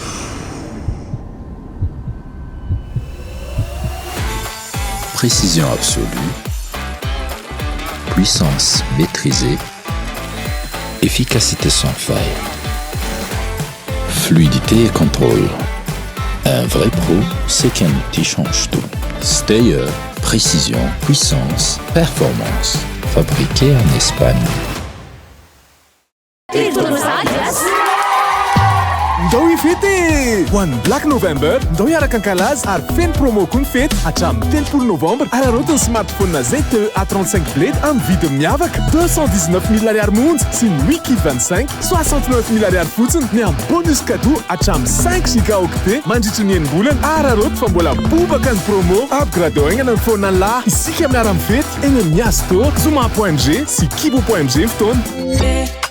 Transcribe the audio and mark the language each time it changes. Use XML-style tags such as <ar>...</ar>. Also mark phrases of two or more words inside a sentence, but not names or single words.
<fr>Précision absolue, puissance maîtrisée, efficacité sans faille, fluidité et contrôle. Un vrai pro, c'est qu'un outil change tout. Steyr, précision, puissance, performance. Fabriqué en Espagne.</fr> <mg>Ndao ifety ho an'ny</mg> <en>Black November</en> <mg>ndao hiaraka ankalaza ary feno promo koa ny fety hatramin'ny 30 novembre ararotiny smartphone ZTE A35 Blade amin'ny vidiny miavaka 219 000 ariary monja sy ny Wiki 25 69 000 ariary fotsiny ny amin'ny</mg> <fr>bonus cadeau</fr> <mg>hatramin'ny 5 gigaoctet mandritra ny enim-bolana araroty fa mbola bobaka ny promo upgradeoigna ny phone lahy isika miara mifety eny amin'ny Astor Zuma.g sy Kibo.g fotoana.</mg>